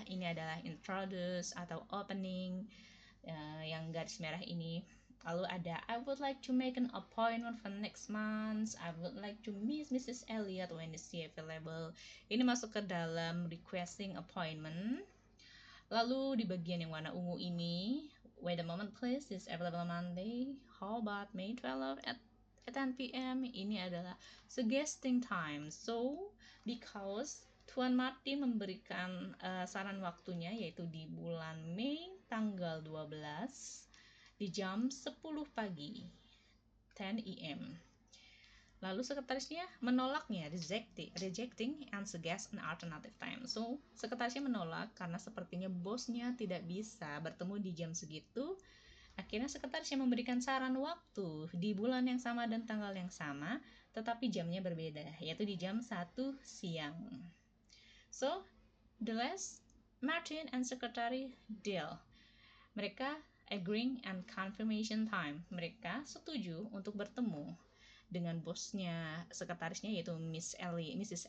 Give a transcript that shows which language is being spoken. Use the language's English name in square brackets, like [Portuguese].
[Indonesian] Ini adalah introduce atau opening yang garis merah ini. Lalu ada [English] I would like to make an appointment for next month. I would like to meet Mrs. Elliot when is she available. [Indonesian] Ini masuk ke dalam requesting appointment. Lalu di bagian yang warna ungu ini, [English] wait a moment please, is available Monday. How about May 12 at 10 p.m. [Indonesian] Ini adalah suggesting time. So, because Tuan Martin memberikan saran waktunya yaitu di bulan Mei tanggal 12 di jam 10 pagi, 10 a.m. Lalu sekretarisnya menolaknya, [English] rejecting and suggest an alternative time. [Indonesian] So, sekretarisnya menolak karena sepertinya bosnya tidak bisa bertemu di jam segitu. Akhirnya sekretarisnya memberikan saran waktu di bulan yang sama dan tanggal yang sama, tetapi jamnya berbeda, yaitu di jam 1 siang. [English] So, the last, Martin and secretary deal. [Indonesian] Mereka agreeing and confirmation time. Mereka setuju untuk bertemu dengan bosnya, sekretarisnya yaitu Mrs.